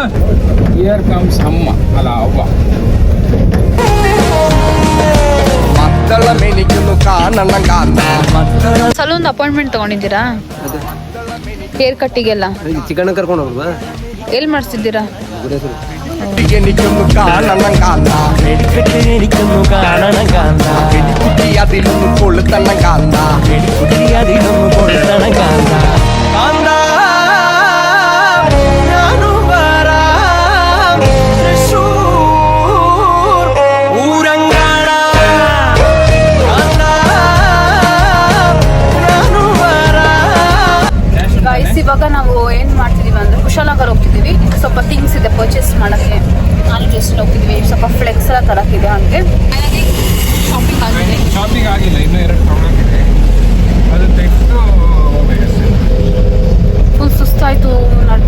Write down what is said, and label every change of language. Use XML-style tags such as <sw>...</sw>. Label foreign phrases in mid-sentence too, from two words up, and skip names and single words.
<en>here comes</en> <kn>ಅಮ್ಮ, ಅಲ್ಲ ಅವ್ವ.</kn> <en>salon appointment</en> <kn>ತಗೊಂಡಿದ್ದೀರಾ? ಹೇರ್ ಕಟ್ಟಿಗೆಲ್ಲ ಚಿಕನ್ ಕರ್ಕೊಂಡು ಹೋಗ್ವಾ? ಎಲ್ಲಿ ಮಾಡಿಸ್ತಿದ್ದೀರಾ?</kn> <ml>എനിക്കൊന്നു കാണണം കാന്ത, വെടിക്കെട്ട് എനിക്കൊന്നു കാണണം കാന്ത, വെടിക്കുട്ടി അതിലൊന്നു കൊളുത്തണം കാന്ത, വെടിക്കുട്ടി അതിലൊന്നു കൊളുത്തണം കാന്ത. കാന്ത ഞാനും വരാം തൃശ്ശൂർ പൂരം കാണാൻ. കാന്ത ഞാനും വരാം.</ml> <kn>ಗೈಸ್, ಇವಾಗ ನಾವು ಏನ್ ಮಾಡ್ತಿದೀವಿ ಅಂದ್ರೆ ಕುಶಾಲನಗರ್ ಹೋಗ್ತಿದೀವಿ. ಸ್ವಲ್ಪ ಥಿಂಗ್ಸ್ ಇದೆ ಪರ್ಚೇಸ್ ಮಾಡಕ್ಕೆ. ನಾನು ಜಸ್ಟ್ ಹೋಗ್ತಿದ್ವಿ, ಸ್ವಲ್ಪ ಫ್ಲೆಕ್ಸ್ ಎಲ್ಲ ತರಕಿದೆ. ಹಂಗೆ ಶಾಪಿಂಗ್ ಆಗಿದೆ. ಶಾಪಿಂಗ್ ಆಗಿಲ್ಲ, ಇನ್ನೂ 2 ಪ್ರಾಬ್ಲಮ್ ಇದೆ. ಅದು ತೆಗೆದು ಫುಲ್ ಸುಸ್ತಾಯ್ತು ನಡೆದು.</kn>